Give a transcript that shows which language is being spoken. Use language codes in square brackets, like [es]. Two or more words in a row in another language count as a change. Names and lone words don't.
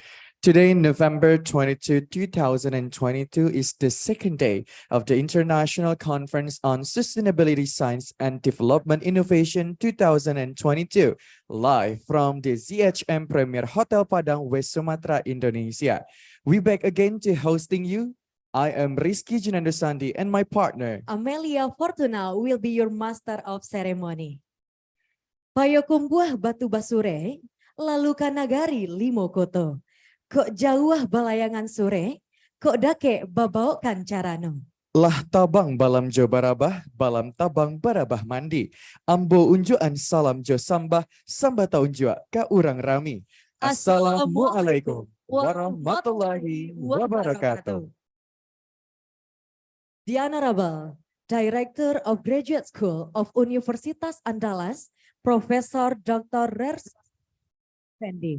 [en] Today, November 22, 2022 is the second day of the International Conference on Sustainability Science and Development Innovation 2022, live from the ZHM Premier Hotel Padang, West Sumatra, Indonesia. We back again to hosting you. I am Rizky Junandosandi and my partner, Amelia Fortuna, will be your master of ceremony. [min] Payokumbuah batu basure, lalu kanagari limo koto. Kok jauh balayangan sore, kok dake babau kancarano. lah tabang balam jo barabah, balam tabang barabah mandi. Ambo unjuan salam jo sambah, sambah ta unjua ka urang rami. [ar] السلام عليكم ورحمة الله وبركاته. [en] The Honorable Director of Graduate School of Universitas Andalas, Professor Dr. Rers Fendi.